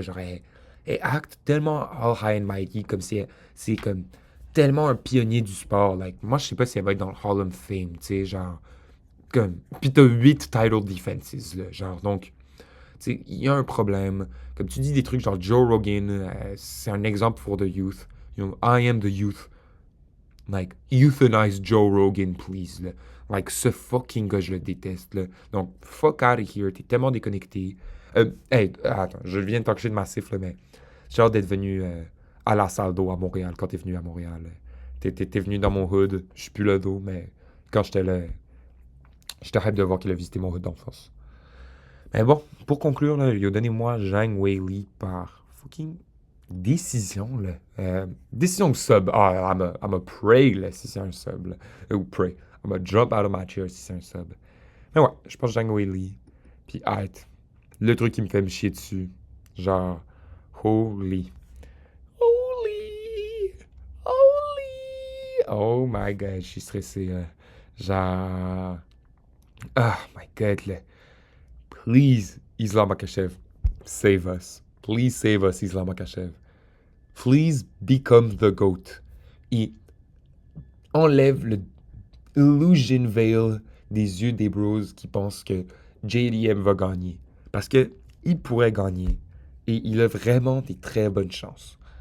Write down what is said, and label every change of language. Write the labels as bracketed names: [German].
[French] Genre, elle acte tellement [English] all high and mighty, [French] comme si c'est comme tellement un pionnier du sport. Like, moi, je sais pas si elle va être dans le Hall of Fame, tu sais, genre, comme. Puis t'as 8 title defenses, là, genre, donc, tu sais, il y a un problème. Comme tu dis des trucs genre Joe Rogan, c'est un exemple [English] for the youth. You know, I am the youth. Like, euthanize Joe Rogan, please. [French] Là. Like, ce fucking gars, je le déteste. Là. Donc, [English] fuck out of here. [French] T'es tellement déconnecté. Hey, attends, je viens de talker de massif, là, mais j'ai hâte d'être venu à la salle d'eau à Montréal quand t'es venu à Montréal. T'es venu dans mon hood. Je suis plus là d'eau, mais quand j'étais là, j'étais hype de voir qu'il a visité mon hood d'enfance. Mais bon, pour conclure, là, il a donné moi Zhang Weili par fucking décision, là. Décision sub. [English] Ah, I'm a pray, [French] là, si c'est un sub, là. Ou pray. [English] I'm a jump out of my chair [French] si c'est un sub. Mais ouais, je pense Zhang Weili. Puis, arrête. Le truc qui me fait me chier dessus. Genre, holy. [English] Holy. Holy. Oh my god, [French] je suis stressé, là. Genre. Ah, my god, là. [English] Please, Islam Makachev, save us. Please save us, Islam Makachev. Please become the GOAT. [French] Et enlève le illusion veil des yeux des bros qui pensent que JDM va gagner. Parce que il pourrait gagner. Et il a vraiment des très bonnes chances.